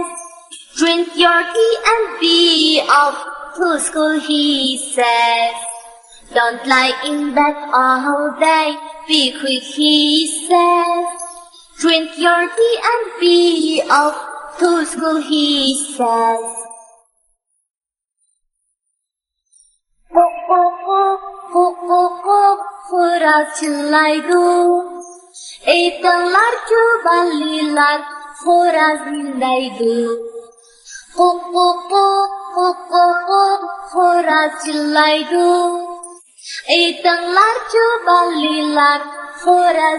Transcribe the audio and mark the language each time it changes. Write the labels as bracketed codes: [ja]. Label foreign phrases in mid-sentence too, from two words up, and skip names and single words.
[en] Drink your tea and be off to school, he says. Don't lie in bed all day, be quick, he says. Drink your tea and be off to school, he says. [ug] خُراز چىللايدۇ ئېيتىڭلارچۇ بالىلار خۇراز مىڭدەيدۇ خۇراز چىللايدۇ ئېيتىڭلارچۇ بالىلار خۇراز